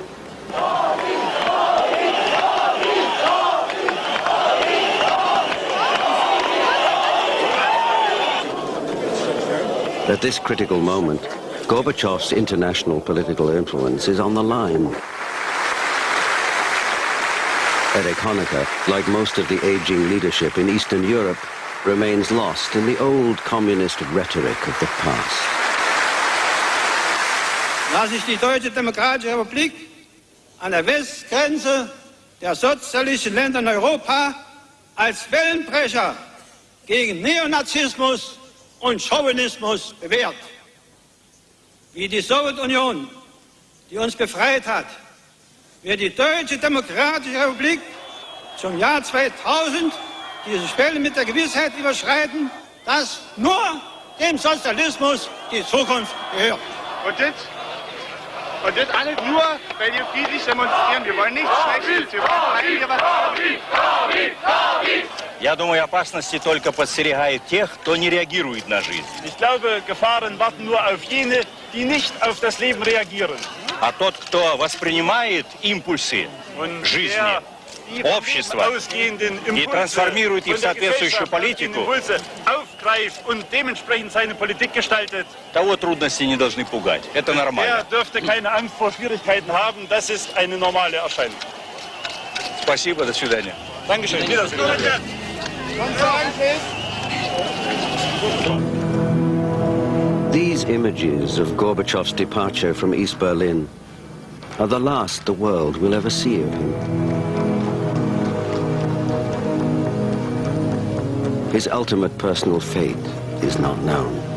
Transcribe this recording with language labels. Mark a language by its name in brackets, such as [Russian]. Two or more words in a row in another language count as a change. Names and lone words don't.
[English] At this critical moment, Gorbachev's international political influence is on the line. Erich Honecker, like most of the aging leadership in Eastern Europe, remains lost in the old communist rhetoric of the past. [German] Da sich die Deutsche Demokratische Republik an der Westgrenze der sozialistischen Länder in Europa als Wellenbrecher gegen Neonazismus und Chauvinismus bewährt. Wie die Sowjetunion, die uns befreit hat, wird die Deutsche Demokratische Republik zum Jahr 2000 diese Schwelle mit der Gewissheit überschreiten, dass nur dem Sozialismus die Zukunft gehört. Und das alles nur, weil wir friedlich demonstrieren. Wir wollen nichts Schlechtes. Wir wollen hier was. [Russian] Я думаю, опасности только подстерегают тех, кто не реагирует на жизнь. [German] Ich glaube, Gefahren warten nur auf jene, die nicht auf das Leben reagieren. [Russian] А тот, кто воспринимает импульсы жизни, общества и трансформирует их в соответствующую политику, [German] und dementsprechend seine Politik gestaltet, [Russian] того трудности не должны пугать. Это нормально. [German] der dürfte keine Angst vor Schwierigkeiten haben. Das ist eine normale Erscheinung. [Russian] Спасибо, до свидания. [German] Dankeschön. Wiedersehen. [English] These images of Gorbachev's departure from East Berlin are the last the world will ever see of him. His ultimate personal fate is not known.